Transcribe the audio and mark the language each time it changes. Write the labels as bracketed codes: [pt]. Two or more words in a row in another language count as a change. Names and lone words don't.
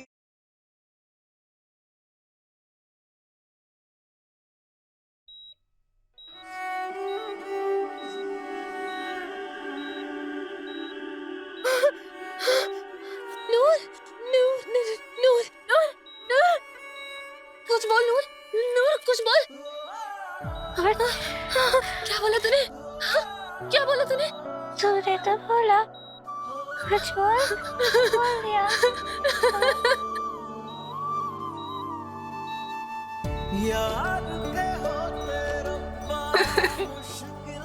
[hi] नूर, नूर, नूर, नूर, नूर, नूर, कुछ बोल नूर, नूर कुछ बोल। क्या बोला तूने? क्या बोला तूने? तूने तो बोला कुछ बोल दिया। यार के होते रब्बा मुश्किल